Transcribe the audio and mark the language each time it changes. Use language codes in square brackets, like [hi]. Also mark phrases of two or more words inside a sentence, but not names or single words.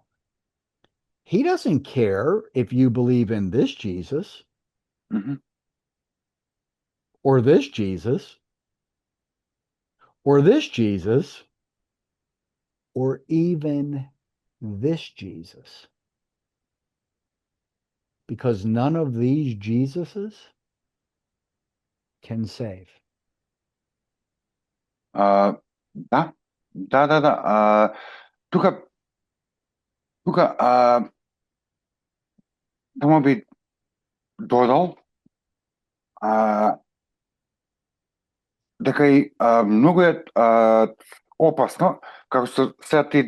[en] He doesn't care if you believe in this Jesus or this Jesus or this Jesus or even this Jesus. Because none of these Jesuses can save. [mk] Da. Тука само би додал дека и многу е опасно, како што сега ти